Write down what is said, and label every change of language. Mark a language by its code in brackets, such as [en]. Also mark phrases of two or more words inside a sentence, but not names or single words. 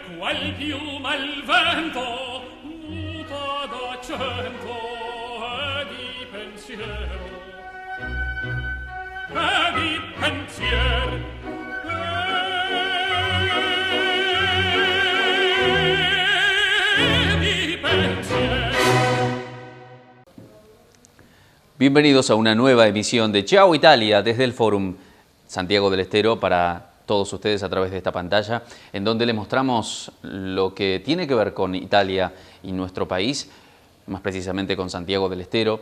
[it] al piuma il vento muta d'accento e di pensiero e di pensier e di pensier. [es] Bienvenidos a una nueva emisión de Ciao Italia desde el Fórum Santiago del Estero para todos ustedes a través de esta pantalla, en donde les mostramos lo que tiene que ver con Italia y nuestro país, más precisamente con Santiago del Estero.